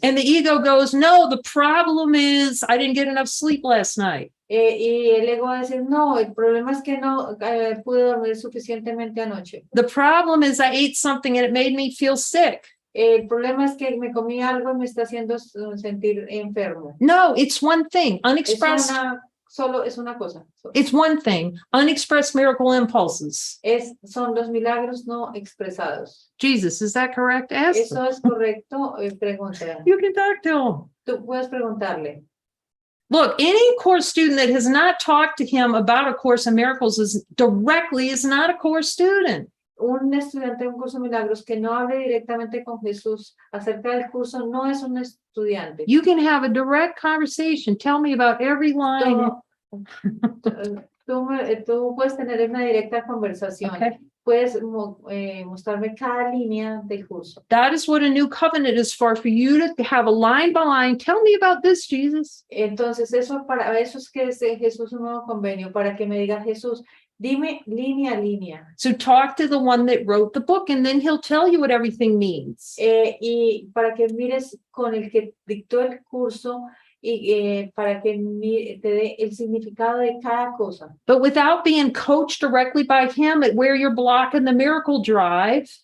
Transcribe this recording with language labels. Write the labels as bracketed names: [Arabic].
[English] And the ego goes, no, the problem is I didn't get enough sleep last night. [Spanish] Y el ego va a decir, no, el problema es que no pude dormir suficientemente anoche. [English] The problem is I ate something and it made me feel sick. [Spanish] El problema es que me comí algo y me está haciendo sentir enfermo. [English] No, it's one thing, unexpressed. [Spanish] Solo es una cosa. [English] It's one thing, unexpressed miracle impulses. [Spanish] Son los milagros no expresados. [English] Jesus, is that correct? Ask [Spanish] ¿Eso [English] them. [Spanish] es correcto? Pregunta. [English] You can talk to him. [Spanish] Tú puedes preguntarle. [English] Look, any course student that has not talked to him about A Course in Miracles is not a course student. [Spanish] Un estudiante de un curso de milagros que no hable directamente con Jesús acerca del curso no es un estudiante. [English] You can have a direct conversation. Tell me about every line. [Spanish] Tú puedes tener una directa conversación. [English] Okay. [Spanish] Puedes mostrarme cada línea del curso. [English] That is what a new covenant is for you to have a line by line. Tell me about this, Jesus. [Spanish] Entonces, para eso es que es Jesús un nuevo convenio, para que me diga Jesús, dime línea a línea. [English] So talk to the one that wrote the book, and then he'll tell you what everything means. [Spanish] Y para que mires con el que dictó el curso y para que te dé el significado de cada cosa. [English] But without being coached directly by him at where you're blocking the miracle drive.